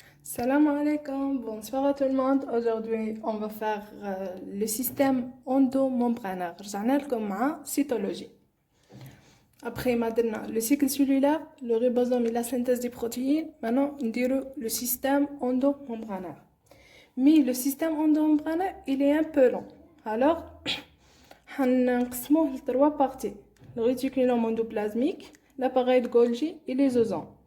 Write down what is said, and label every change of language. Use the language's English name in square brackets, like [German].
[French] Salam alaikum, bonsoir à tout le monde. Aujourd'hui, on va faire le système endomembranaire. [Arabic] رجعنا لكم مع cytologie. [French] Après, maintenant, le cycle cellulaire, le ribosome et la synthèse des protéines. Maintenant, on dirait le système endomembranaire. Mais le système endomembranaire, il est un peu long. Alors, [Arabic] هنقسموه [French] لتروا parties. Le réticulum endoplasmique, l'appareil de Golgi et les ozones.